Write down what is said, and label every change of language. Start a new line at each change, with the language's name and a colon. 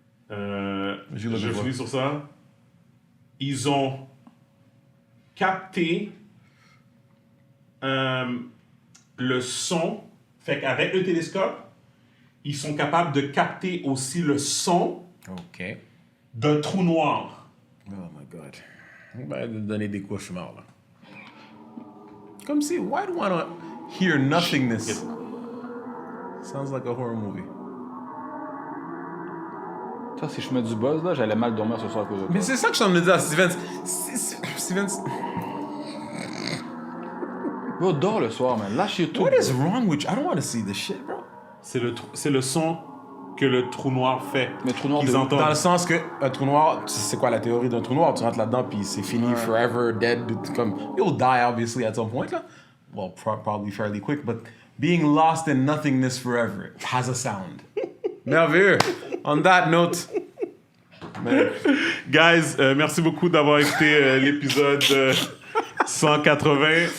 French: Je finis sur ça. Ils ont capté le son. Fait qu'avec le télescope, ils sont capables de capter aussi le son d'un trou noir.
English: Oh my God.
French: On va donner des cauchemars, là. Comme si,
English: why do I want to hear nothingness? Sounds like a horror movie.
French: Ça, si je mets du buzz, là, j'allais mal dormir ce soir à cause de ça. Mais c'est ça que je suis en train de dire à Steven. Steven. Bro, dors le soir, man. Lâche tout.
English: What is wrong with you? I don't want to see this shit, bro.
French: C'est le son que le trou noir fait. Mais trou noir Ils entendent. Dans le sens que un trou noir, tu sais c'est quoi la théorie d'un trou noir? Tu rentres là-dedans puis c'est fini,
English: forever, dead.
French: Comme,
English: you'll die obviously at some point, là. Well, probably fairly quick, but being lost in nothingness forever has a sound.
French: Merveilleux.
English: On that note.
French: Guys, merci beaucoup d'avoir écouté l'épisode 180.